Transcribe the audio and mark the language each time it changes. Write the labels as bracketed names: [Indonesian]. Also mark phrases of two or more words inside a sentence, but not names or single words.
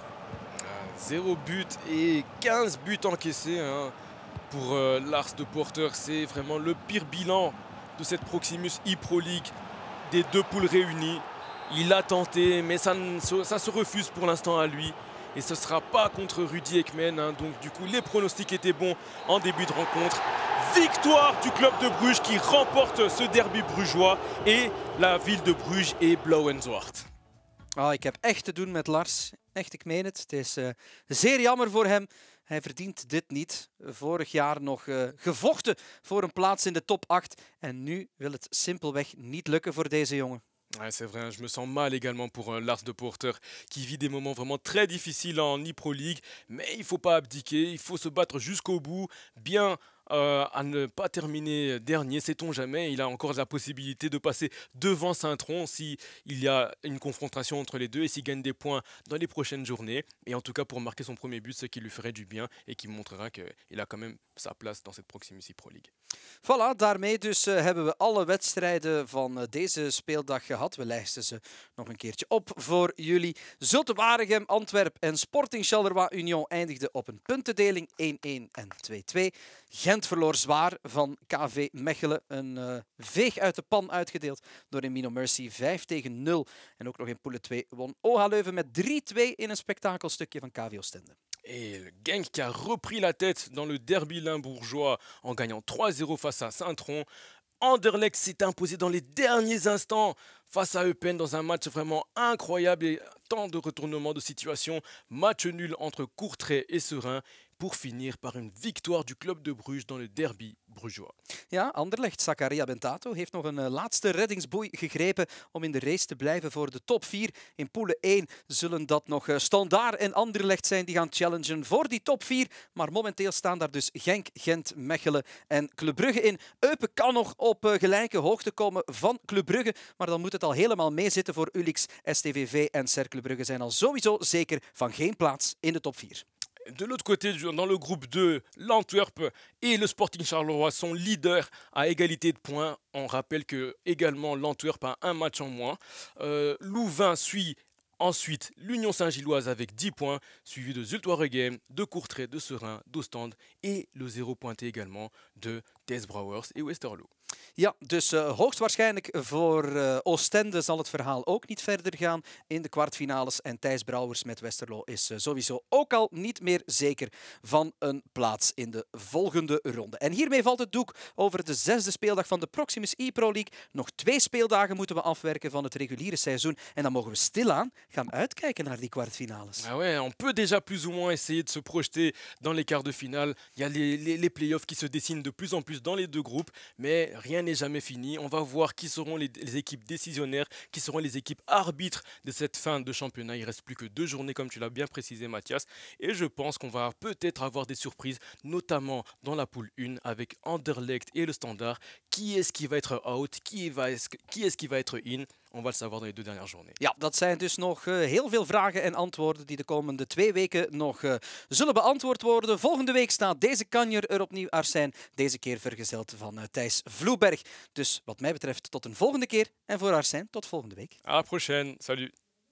[French] 0 but et 15 buts encaissés pour Lars de Porter. C'est vraiment le pire bilan de cette Proximus e-Pro League des deux poules réunies. Il a tenté, mais ça se refuse pour l'instant à lui. Et ce ne sera pas contre Rudy Ekmen. Donc du coup, les pronostics étaient bons en début de rencontre. Victoire du club de Bruges qui remporte ce derby brugeois. Et la ville de Bruges est [Dutch] blauw en zwart. Ik heb echt te doen met Lars. Echt, ik meen het. Het is zeer jammer voor hem. Hij verdient dit niet. Vorig jaar nog gevochten voor een plaats in de top 8. En nu wil het simpelweg niet lukken voor deze jongen. [French] Ouais, c'est vrai, je me sens mal également pour Lars de Porter qui vit des moments vraiment très difficiles en e-Pro League. Mais il ne faut pas abdiquer, il faut se battre jusqu'au bout, bien à ne pas terminer dernier, sait-on jamais. Il a encore la possibilité de passer devant Saint-Tron s'il y a une confrontation entre les deux et s'il gagne des points dans les prochaines journées. Et en tout cas pour marquer son premier but, ce qui lui ferait du bien et qui montrera qu'il a quand même sa place dans cette Proximus Pro League. [Dutch] Voilà, daarmee dus hebben we alle wedstrijden van deze speeldag gehad. We lijsten ze nog een keertje op voor jullie. Zulte Waregem, Antwerp en Sporting Charleroi Union eindigden op een puntendeling 1-1 en 2-2. Gent verloor zwaar van KV Mechelen. Een veeg uit de pan uitgedeeld door Emino Mercy 5-0. En ook nog in Poule 2 won OH Leuven met 3-2 in een spektakelstukje van KV Oostende. [French] Et le Genk qui a repris la tête dans le derby limbourgeois en gagnant 3-0 face à Saint-Tron. Anderlecht s'est imposé dans les derniers instants face à Eupen dans un match vraiment incroyable et tant de retournements de situation. Match nul entre Courtrai et Seraing pour finir par une victoire du club de Bruges dans le derby brugeois. [Dutch] Ja, Anderlecht, Zakaria Bentato heeft nog een laatste reddingsboei gegrepen om in de race te blijven voor de top 4. In Poule 1 zullen dat nog Standaard en Anderlecht zijn die gaan challengen voor die top 4. Maar momenteel staan daar dus Genk, Gent, Mechelen en Club Brugge in. Eupen kan nog op gelijke hoogte komen van Club Brugge, maar dan moet het al helemaal meezitten voor Ulix, STVV en Cercle Brugge zijn al sowieso zeker van geen plaats in de top 4. [French] De l'autre côté, dans le groupe 2, l'Antwerp et le Sporting Charleroi sont leaders à égalité de points. On rappelle que également l'Antwerp a un match en moins. Louvain suit ensuite l'Union Saint-Gilloise avec 10 points, suivi de Zulte Waregem, de Courtrai, de Seraing, d'Ostende et le 0 pointé également de TS Brouwers et Westerlo. [Dutch] Ja, dus hoogstwaarschijnlijk voor Oostende zal het verhaal ook niet verder gaan in de kwartfinales. En Thijs Brouwers met Westerlo is sowieso ook al niet meer zeker van een plaats in de volgende ronde. En hiermee valt het doek over de 6e speeldag van de Proximus Pro League. Nog 2 speeldagen moeten we afwerken van het reguliere seizoen. En dan mogen we stilaan gaan uitkijken naar die kwartfinales. [French] Ah ouais, on peut déjà plus ou moins essayer de se projeter dans les quarts de finale. Il y a les playoffs qui se dessinent de plus en plus dans les deux groupes, mais rien n'est jamais fini. On va voir qui seront les équipes décisionnaires, qui seront les équipes arbitres de cette fin de championnat. Il ne reste plus que 2 journées, comme tu l'as bien précisé, Mathias. Et je pense qu'on va peut-être avoir des surprises, notamment dans la poule 1 avec Anderlecht et le Standard. Qui est-ce qui va être out? Qui est-ce qui va être in? On va le savoir dans les 2 dernières journées. [Dutch] Ja, dat zijn dus nog heel veel vragen en antwoorden die de komende 2 weken nog zullen beantwoord worden. Volgende week staat deze kanjer er opnieuw, Arsijn. Deze keer vergezeld van Thijs Vloeberg. Dus wat mij betreft tot een volgende keer. En voor Arsijn, tot volgende week. [French] À la prochaine. Salut.